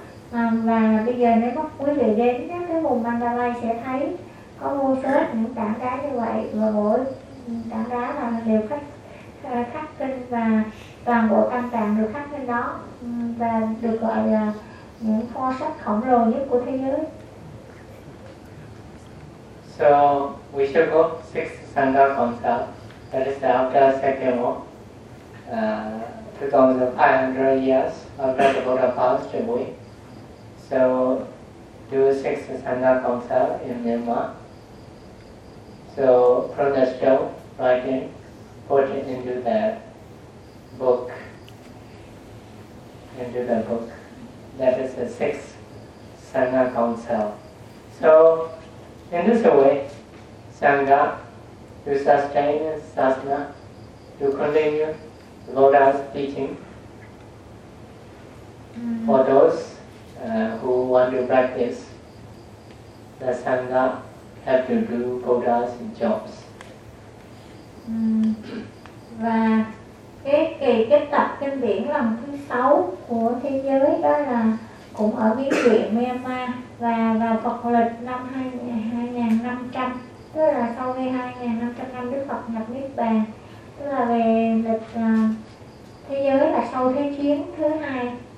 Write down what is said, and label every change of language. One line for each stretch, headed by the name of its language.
Vietnamese: Và bây giờ nếu các quý vị đến cái vùng Mandalay sẽ thấy có vô số những tảng đá như vậy, và mỗi tảng đá là đều khắc kinh, và toàn bộ tâm tạng được khắc lên đó, và được gọi là những kho sách khổng lồ nhất của thế giới.
English: So we shall go six Sangha Council, that is after second war, 2500 years after the Buddha passed away. So, do six Sangha Council in Myanmar. So, from the stone writing, put it into the book. That is the six Sangha Council. So, in this way, Sangha, to sustain Sasana, to continue Lotus teaching for those who want to practice, the Sangha have to do Buddha's jobs.
Vietnamese: Và cái kỳ kết tập kinh điển lần thứ 6 của thế giới đó là cũng ở biến viện Myanmar và vào Phật lịch năm 2500, tức là sau khi 2500 năm Đức Phật nhập Niết Bàn, tức là về lịch thế giới là sau Thế chiến thứ 2.